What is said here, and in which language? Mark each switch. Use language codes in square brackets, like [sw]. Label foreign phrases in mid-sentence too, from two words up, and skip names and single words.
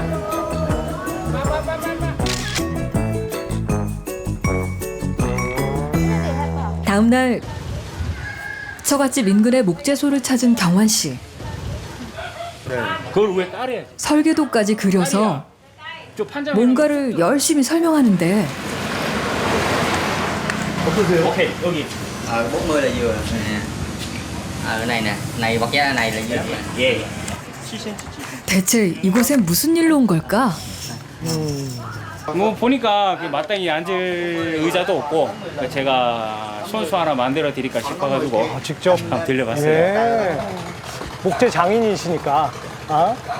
[ko] 다음 날 처갓집 인근의 목재소를 찾은 경환 씨. 그걸 왜 딸에? 설계도까지 그려서 뭔가를 열심히 설명하는데 어떠세요? 오케이 여기. [vi] 40 là vừa nè. Cái này nè, này bọc da này là vừa. [ko] 예. 7cm. 대체 이곳엔 무슨 일로 온 걸까? 뭐 보니까 그 마땅히 앉을 의자도 없고 제가 손수 하나 만들어 드릴까 싶어가지고 직접 한번 들려봤어요. 예. 목재 장인이시니까. 아?